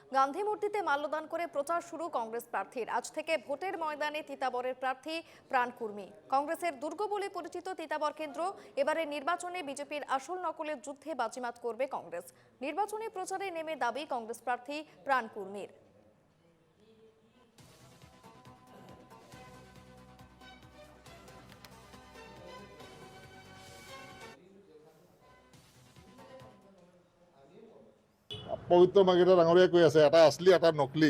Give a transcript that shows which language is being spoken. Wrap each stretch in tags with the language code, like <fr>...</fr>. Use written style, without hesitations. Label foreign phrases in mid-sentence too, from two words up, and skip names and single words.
<bn>গান্ধী মূর্তিতে মাল্যদান করে প্রচার শুরু কংগ্রেস প্রার্থীর। আজ থেকে ভোটের ময়দানে তিতাবরের প্রার্থী প্রাণকুর্মী। কংগ্রেসের দুর্গ বলে পরিচিত তিতাবর কেন্দ্র। এবারে নির্বাচনে বিজেপির আসল নকলের যুদ্ধে বাজিমাত করবে কংগ্রেস। নির্বাচনী প্রচারে নেমে দাবি কংগ্রেস প্রার্থী প্রাণকুর্মীর।</bn> <as>পবিত্ৰ মাৰ্কেটৰ ডাঙৰীয়াই কৈ আছে এটা আছলি এটা নকলি।</as>